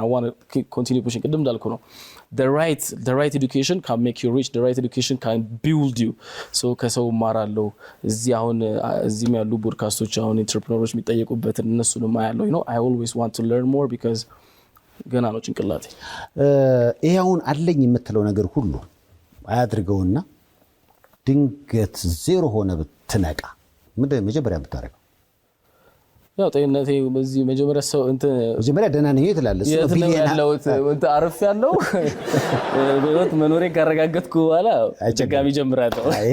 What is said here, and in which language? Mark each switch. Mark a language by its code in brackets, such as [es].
[en] I want to continue pushing. [am] ቅድም እንዳልኩ ነው [en] the right education can make you rich. The right education can build you. [am] so ከሰው ማራለው እዚህ አሁን እዚህም ያሉ ፖድካስቶች አሁን ኢንተርፕረነሮች የሚጠየቁበት እነሱንም አያለው. [en] you know I always want to learn more because [am] ገና ነው ጭንቅላቴ። ይሄ አሁን አለኝ የምትለው ነገር ሁሉ አያድርገውና ድንገት ዜሮ ሆነ ብትነቃ ምንድነው መጀመሪያ ብታረጋው? ያው ጤንነቴ በዚህ መጀመሪያ ደህና ነኝ ትላለህ። እንት አረፍ ያለው በህይወት መኖሬ ካረጋገጥኩ በኋላ ድጋሚ ጀምራለሁ።